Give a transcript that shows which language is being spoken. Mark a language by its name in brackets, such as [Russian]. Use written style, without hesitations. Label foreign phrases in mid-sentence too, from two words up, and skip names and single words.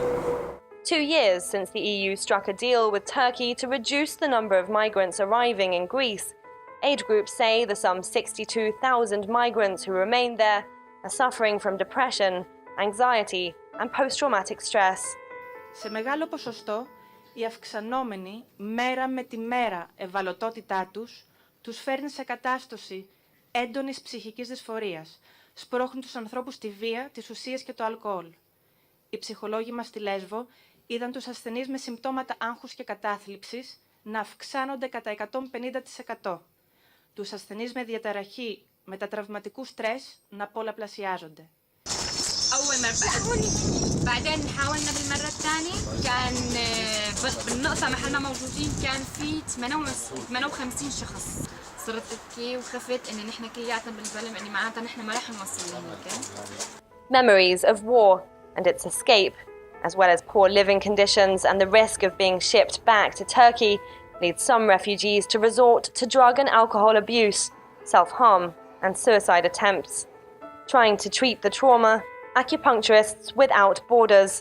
[English] 2 years since the EU struck a deal with Turkey to reduce the number of migrants arriving in Greece, aid groups say the some 62,000 migrants who remain there are suffering from depression, anxiety and post-traumatic stress. [Greek] Σε μεγάλο ποσοστό, η αυξανόμενη μέρα με τη μέρα ευαλωτότητά τους φέρνει σε κατάσταση έντονης ψυχικής δυσφορίας, σπρώχνει τους ανθρώπους στη βία, τις ουσίες και το αλκοόλ. Οι ψυχολόγοι μας στη Λέσβο είδαν τους ασθενείς με συμπτώματα άγχους και κατάθλιψης να αυξάνονται κατά 150%. Τους ασθενείς με διαταραχή μετατραυματικού στρες να πολλαπλασιάζονται. [Arabic] أول مرة هوني بعدين حاولنا بالمرة الثانية كان بالنقطة محل ما موجودين كان في 58 شخص. صرت أبكي وخفت إن نحن كلياتنا بالفيلم إني معناتها نحن ما رح نوصل لهيك. [English] Memories of war and its escape, as well as poor living conditions and the risk of being shipped back to Turkey, lead some refugees to resort to drug and alcohol abuse, self-harm and suicide attempts. Trying to treat the trauma, Acupuncturists Without Borders.